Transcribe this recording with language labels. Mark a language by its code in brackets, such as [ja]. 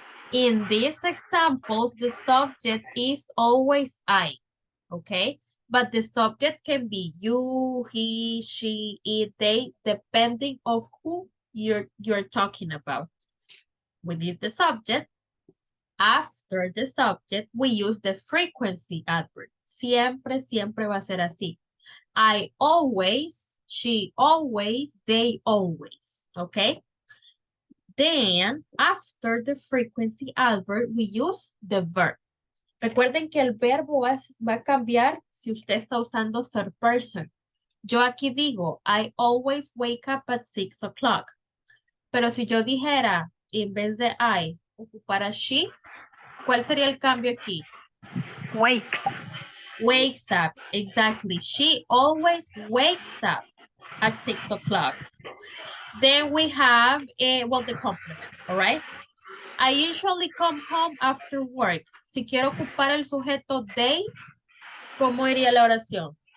[en] In these examples, the subject is always I, okay? But the subject can be you, he, she, it, they, depending of who you're talking about. We need the subject. After the subject, we use the frequency adverb. [es] Siempre, siempre va a ser así. [en] I always, she always, they always, okay? Then, after the frequency adverb, we use the verb. [es] Recuerden que el verbo va a cambiar si usted está usando third person. Yo aquí digo, [en] I always wake up at 6 o'clock. [es] Pero si yo dijera, en vez de I, ocupara she, ¿cuál sería el cambio aquí? [en] Wakes. Wakes up, exactly. She always wakes up at 6 o'clock. Then we have, well, the complement, all right? I usually come home after work. [es] Si quiero ocupar el sujeto they, ¿cómo iría la oración?